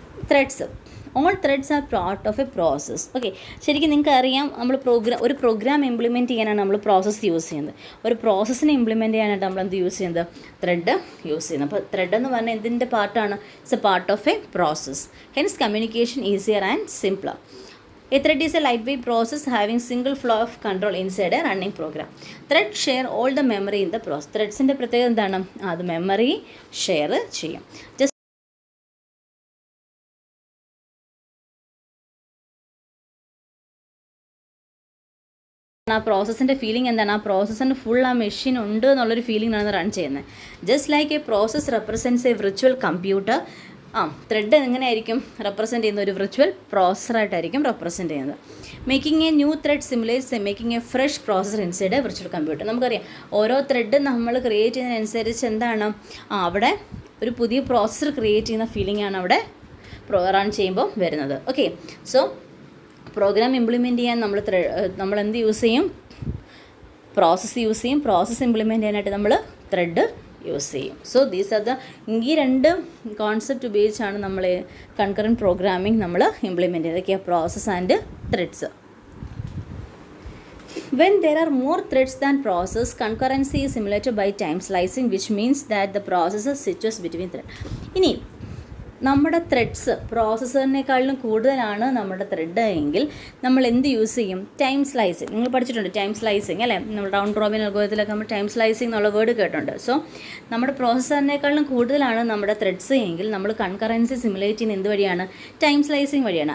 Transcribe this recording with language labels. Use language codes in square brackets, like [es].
[ml] Threads, [en] All threads are part of a process. [ml] Okay, ശരിക്കും നിങ്ങൾക്ക് അറിയാം, നമ്മൾ ഒരു പ്രോഗ്രാം ഇംപ്ലിമെൻറ്റ് ചെയ്യാനാണ് നമ്മൾ പ്രോസസ്സ് യൂസ് ചെയ്യുന്നത്. ഒരു പ്രോസസ്സിനെ ഇംപ്ലിമെൻറ്റ് ചെയ്യാനായിട്ട് നമ്മൾ എന്ത് യൂസ് ചെയ്യുന്നത്? ത്രെഡ് യൂസ് ചെയ്യുന്നത്. അപ്പോൾ ത്രെഡ് എന്ന് പറഞ്ഞാൽ എന്തിൻ്റെ പാർട്ടാണ്? [en] It's a part of a process. Hence communication easier and simpler. A thread is a lightweight process having single flow of control inside a running program. Threads share all the memory in the process. [ml] Threadsന്റെ പ്രത്യേകത എന്താണ്? അത് memory share ചെയ്യും. ആ പ്രോസസ്സിൻ്റെ feeling എന്താണ്? ആ പ്രോസസ്സിന് full ആ machine ഉണ്ട് എന്നുള്ളൊരു ഫീലിംഗ് ആണ് റൺ ചെയ്യുന്നത്. [en] Just like a process represents a virtual computer. [ml] Thread എങ്ങനെയായിരിക്കും റെപ്രസെൻറ്റ് ചെയ്യുന്ന? ഒരു വിർച്വൽ പ്രോസസ്സറായിട്ടായിരിക്കും റെപ്രസെൻറ്റ് ചെയ്യുന്നത്. [en] Making a new thread simulates making a fresh processor inside a virtual computer. [ml] നമുക്കറിയാം, ഓരോ ത്രെഡ് നമ്മൾ ക്രിയേറ്റ് ചെയ്യുന്നതിനനുസരിച്ച് എന്താണ് അവിടെ ഒരു പുതിയ പ്രോസസ്സർ ക്രിയേറ്റ് ചെയ്യുന്ന ഫീലിംഗ് ആണ് അവിടെ റൺ ചെയ്യുമ്പോൾ വരുന്നത്. ഓക്കെ, സോ പ്രോഗ്രാം ഇംപ്ലിമെൻറ്റ് ചെയ്യാൻ നമ്മൾ എന്ത് യൂസ് ചെയ്യും? പ്രോസസ്സ് യൂസ് ചെയ്യും. പ്രോസസ്സ് ഇംപ്ലിമെൻറ്റ് ചെയ്യാനായിട്ട് നമ്മൾ ത്രെഡ് യൂസ് ചെയ്യും. സോ ദീസ് ആർ ദ ഈ രണ്ട് കോൺസെപ്റ്റ് ഉപയോഗിച്ചാണ് നമ്മൾ കൺകറൻറ്റ് പ്രോഗ്രാമിംഗ് നമ്മൾ ഇംപ്ലിമെൻറ്റ് ചെയ്തത്. [en] Okay, process and threads. When there are more threads than process, concurrency is simulated by time slicing, which means that the processor switches between thread. [ml] ഇനി നമ്മുടെ threads പ്രോസസ്സറിനേക്കാളും കൂടുതലാണ് നമ്മുടെ ത്രെഡ് എങ്കിൽ നമ്മൾ എന്ത് യൂസ് ചെയ്യും? Time slicing. നിങ്ങൾ പഠിച്ചിട്ടുണ്ട് ടൈം സ്ലൈസിങ് അല്ലേ? നമ്മൾ റൗണ്ട് റോബിൻ അൽഗോരിതത്തിലൊക്കെ നമ്മൾ ടൈം സ്ലൈസിങ് എന്നുള്ള വേർഡ് കേട്ടിട്ടുണ്ട്. സോ നമ്മുടെ പ്രോസസ്സറിനേക്കാളും കൂടുതലാണ് നമ്മുടെ ത്രെഡ്സ് എങ്കിൽ നമ്മൾ കൺകറൻസി സിമുലേറ്റ് ചെയ്യുന്ന എന്ത് വഴിയാണ്? ടൈം സ്ലൈസിങ് വഴിയാണ്.